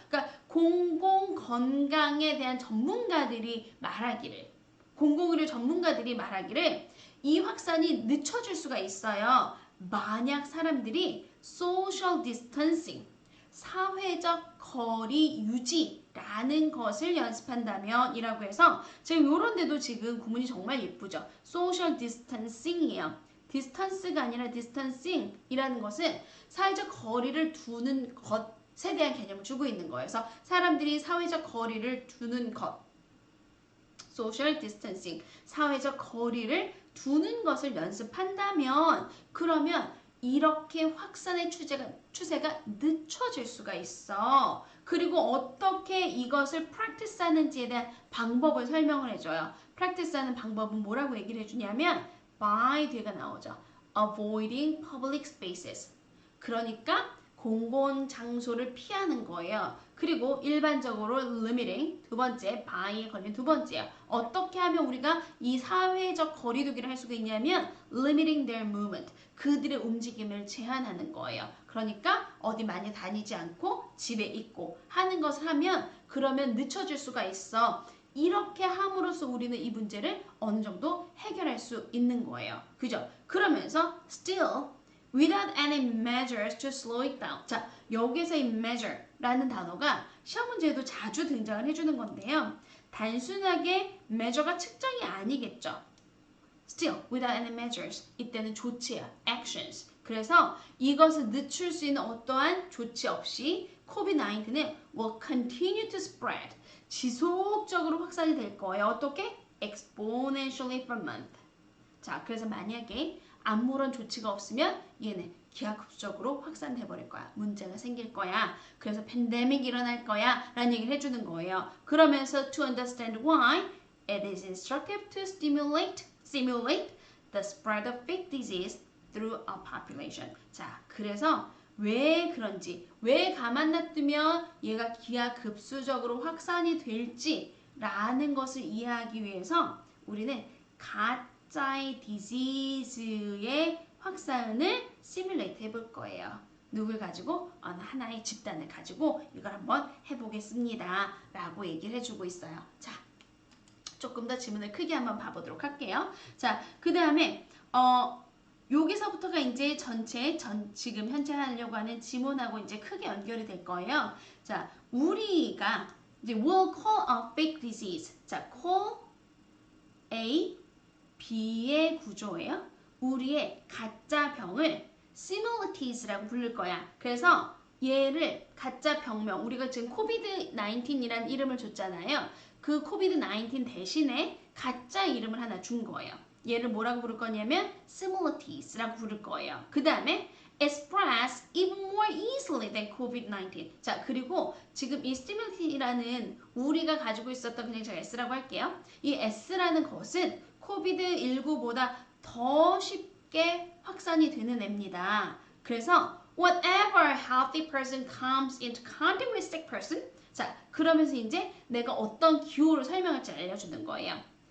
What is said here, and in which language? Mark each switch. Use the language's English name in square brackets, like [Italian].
[Korean] 그러니까 공공 건강에 대한 전문가들이 말하기를, 공공의료 전문가들이 말하기를 이 확산이 늦춰질 수가 있어요. 만약 사람들이 Social Distancing, 사회적 거리 유지라는 것을 연습한다면 이라고 해서 지금 요런 데도 지금 구문이 정말 예쁘죠. Social Distancing이에요. 디스턴스가 아니라 디스턴싱이라는 것은 사회적 거리를 두는 것에 대한 개념을 주고 있는 거예요. 그래서 사람들이 사회적 거리를 두는 것, social distancing, 사회적 거리를 두는 것을 연습한다면 그러면 이렇게 확산의 추세가 늦춰질 수가 있어. 그리고 어떻게 이것을 practice 하는지에 대한 방법을 설명을 해줘요. practice 하는 방법은 뭐라고 얘기를 해주냐면 by 뒤가 나오죠. [English] avoiding public spaces. [Korean] 그러니까 공공 장소를 피하는 거예요. 그리고 일반적으로 limiting, 두 번째, by에 걸린 두 번째요. 어떻게 하면 우리가 이 사회적 거리두기를 할 수가 있냐면 [English] limiting their movement. [Korean] 그들의 움직임을 제한하는 거예요. 그러니까 어디 많이 다니지 않고 집에 있고 하는 것을 하면 그러면 늦춰질 수가 있어. 이렇게 함으로써 우리는 이 문제를 어느 정도 해결할 수 있는 거예요. 그죠? 그러면서 [English] still without any measures to slow it down. [Korean] 자, 여기서 이 measure라는 단어가 시험 문제에도 자주 등장을 해주는 건데요. 단순하게 measure가 측정이 아니겠죠. [English] Still without any measures. [Korean] 이때는 조치야, actions. 그래서 이것을 늦출 수 있는 어떠한 조치 없이 COVID-19는 [English] will continue to spread. [Korean] 지속적으로 확산이 될 거예요. 어떻게? [English] Exponentially per month. [Korean] 자, 그래서 만약에 아무런 조치가 없으면 얘는 기하급수적으로 확산돼 버릴 거야. 문제가 생길 거야. 그래서 팬데믹이 일어날 거야. 라는 얘기를 해주는 거예요. [English] 그러면서 to understand why it is instructive to simulate the spread of fake disease through a population. [Korean] 자, 그래서 왜 그런지, 왜 가만 놔두면 얘가 기하급수적으로 확산이 될지라는 것을 이해하기 위해서 우리는 가짜의 디지즈의 확산을 시뮬레이트 해볼 거예요. 누굴 가지고? 어느 하나의 집단을 가지고 이걸 한번 해보겠습니다. 라고 얘기를 해주고 있어요. 자, 조금 더 지문을 크게 한번 봐보도록 할게요. 자, 그 다음에 여기서부터가 이제 지금 현재 하려고 하는 지문하고 이제 크게 연결이 될 거예요. 자, 우리가 이제 [English] will call a fake disease. [Korean] 자, call A, B의 구조예요. 우리의 가짜 병을 similities라고 부를 거야. 그래서 얘를 가짜 병명, 우리가 지금 COVID-19이라는 이름을 줬잖아요. 그 COVID-19 대신에 가짜 이름을 하나 준 거예요. 얘를 뭐라고 부를 거냐면 similities라고 부를 거예요. [English] 그 다음에 express even more easily than COVID-19. [Korean] 자, 그리고 지금 이 similities라는 우리가 가지고 있었던 그냥 제가 S라고 할게요. 이 S라는 것은 COVID-19보다 더 쉽게 확산이 되는 애입니다. 그래서 [English] whatever healthy person comes into contact with sick person. [Korean] 자, 그러면서 이제 내가 어떤 기호를 설명할지 알려주는 거예요.